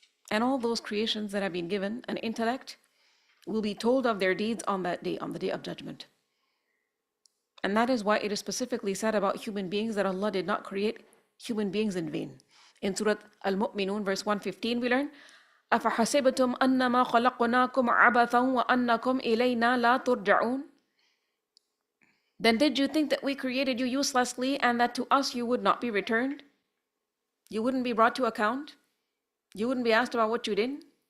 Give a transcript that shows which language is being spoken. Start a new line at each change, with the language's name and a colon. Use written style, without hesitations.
English: And all those creations that have been given an intellect will be told of their deeds on that day, on the day of judgment. And that is why it is specifically said about human beings that Allah did not create human beings in vain. In Surah Al-Mu'minun, verse 115, we learn,
Arabic: أَفَحَسِبْتُمْ أَنَّمَا خَلَقْنَاكُمْ عَبَثًا وَأَنَّكُمْ إِلَيْنَا لَا تُرْجَعُونَ.
English: Then did you think that we created you uselessly and that to us you would not be returned? You wouldn't be brought to account? You wouldn't be asked about what you did?